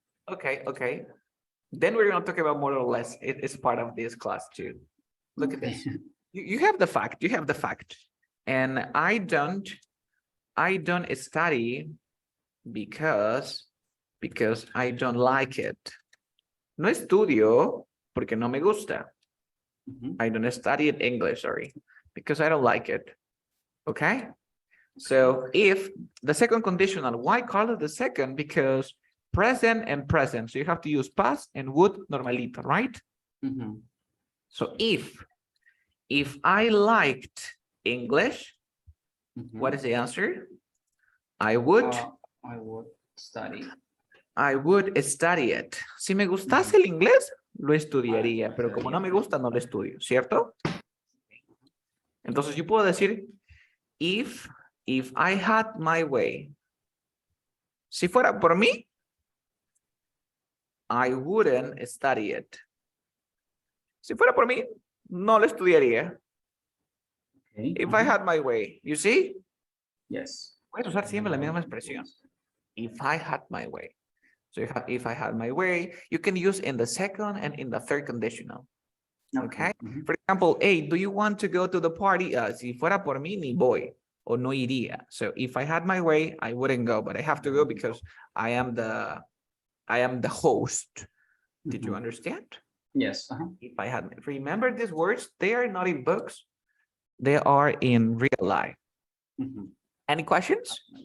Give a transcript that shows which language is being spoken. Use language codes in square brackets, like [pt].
[en] Okay. Then we're going to talk about more or less. It's part of this class too. Look at this. You have the fact. And I don't study because I don't like it. [es] No estudio porque no me gusta. [en] I don't study it English, sorry, because I don't like it. Okay? So if the second conditional, why call it the second? Because present and present. So you have to use past and would normalito, right? So if I liked English, what is the answer? I would study. I would study it. [es] Si me gustase el inglés, lo estudiaría, pero como no me gusta, no lo estudio, ¿cierto? Entonces yo puedo decir, [en] if I had my way, [es] si fuera por mí, [en] I wouldn't study it. [es] Si fuera por mí, no lo estudiaría. [en] Okay. If I had my way, you see? Yes. [es] Puedes usar siempre la misma expresión. [en] If I had my way. So you have if I had my way, you can use in the second and in the third conditional. Okay. For example, hey, do you want to go to the party? [es] Si fuera por mí, ni voy o no iría. [en] So if I had my way, I wouldn't go, but I have to go because I am the host. Did you understand? Yes. If I had, remember these words, they are not in books. They are in real life. Any questions?